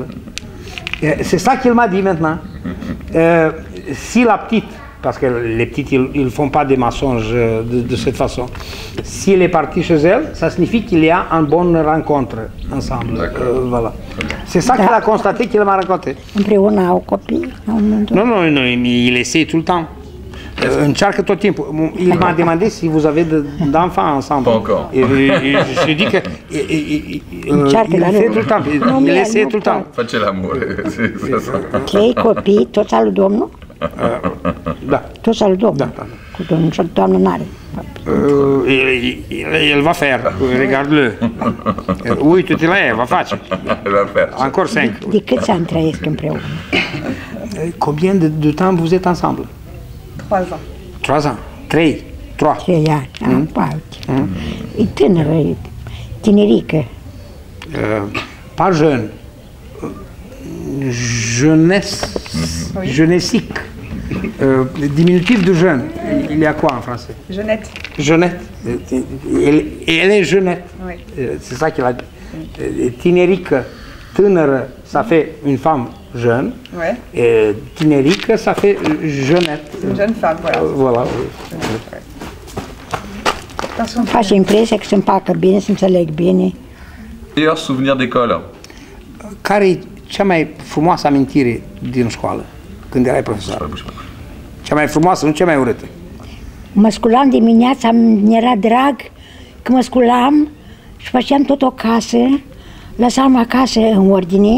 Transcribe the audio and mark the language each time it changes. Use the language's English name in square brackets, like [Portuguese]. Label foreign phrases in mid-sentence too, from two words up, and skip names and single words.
[French] C'est ça qu'il m'a dit maintenant. Si la petite, parce que les petites, ils ne font pas des mensonges de cette façon, si elle est partie chez elle, ça signifie qu'il y a une bonne rencontre ensemble. Voilà. C'est ça qu'il a constaté, qu'il m'a raconté. [Romanian] Împreună au copii? [French] Non, il essaie tout le temps. [Romanian] Încearcă tot timpul. [French] Il m'a demandé si vous avez d'enfants ensemble. Pas encore. Et je lui ai dit que il fait tout le temps. Il essaie tout le temps. [Romanian] Face l'amore. 3 copii, toți al lui Domnul? Da. Toți al lui Domnul? Da. Cu Domnul și doamnă n-are. [French] Il va faire. Regarde-le. [Romanian] Uite-te la ea, va face. [French] Elle va faire. Encore 5. [Romanian] De câți ani trăiesc împreună? [French] Combien de temps vous êtes ensemble? 3 ans. 3 ans. 3. [Romanian] 3 ani. E tânără, e tinerică. [French] Pas jeune. Jeunesse. Jeunessique. Diminutif de jeune. Il y a quoi en français? Jeunette. Jeunette. Elle est jeunette. Oui. C'est ça qu'il a dit. [Romanian] Tinerică, tânără, [French] ça fait une femme jeune. Ouais. Et tinerică, ça fait jeunette. Une jeune femme, voilà. Voilà. [Romanian] Face impresia că se împacă bine, se înțeleg bine. [French] Meilleur souvenir d'école? [Romanian] Care e cea mai frumoasă amintire din școală, când erai profesor? Cea mai frumoasă, nu cea mai urâtă. Mă sculam dimineața, mi-era drag că mă sculam și făceam tot o casă, lăsam acasă în ordine,